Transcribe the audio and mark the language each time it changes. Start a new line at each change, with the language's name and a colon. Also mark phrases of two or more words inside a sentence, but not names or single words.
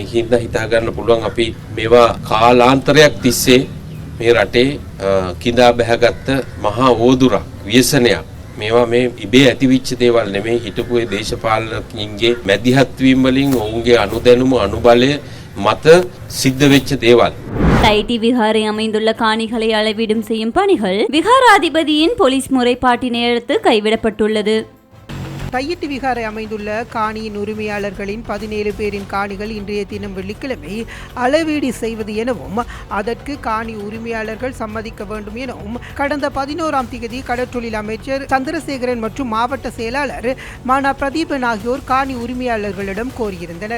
Sinhala: ඒකින්ද හිතා ගන්න පුළුවන් අපි මේවා කාලාන්තරයක් තිස්සේ මේ රටේ කිඳා බැහැගත්ත මහා ඕදුරක් ව්‍යසනයක්. මේවා මේ ඉබේ ඇතිවිච්ච දේවල් නෙමෙයි. හිටපු ඒ දේශපාලකින්ගේ මැදිහත් වීම වලින් ඔවුන්ගේ අනුදැනුම අනුබලය මත සිද්ධ වෙච්ච දේවල්.
Tamil: தையிட்டி விகாரை அமைந்துள்ள காணிகளை அளவீடும் செய்யும் பணிகள் விகாராதிபதியின் போலீஸ் முறைப்பாட்டினை அடுத்து கைவிடப்பட்டுள்ளது. தையிட்டி விகாரை அமைந்துள்ள காணியின் உரிமையாளர்களின் 17 பேரின் காணிகள் இன்றைய தினம் வெள்ளிக்கிழமை அளவீடு செய்வது எனவும் அதற்கு காணி உரிமையாளர்கள் சம்மதிக்க வேண்டும் எனவும் கடந்த 11ஆம் தேதி கடற்றொழில் அமைச்சர் சந்திரசேகரன் மற்றும் மாவட்ட செயலாளர் மானா பிரதீபன் ஆகியோர் காணி உரிமையாளர்களிடம் கோரியிருந்தனர்.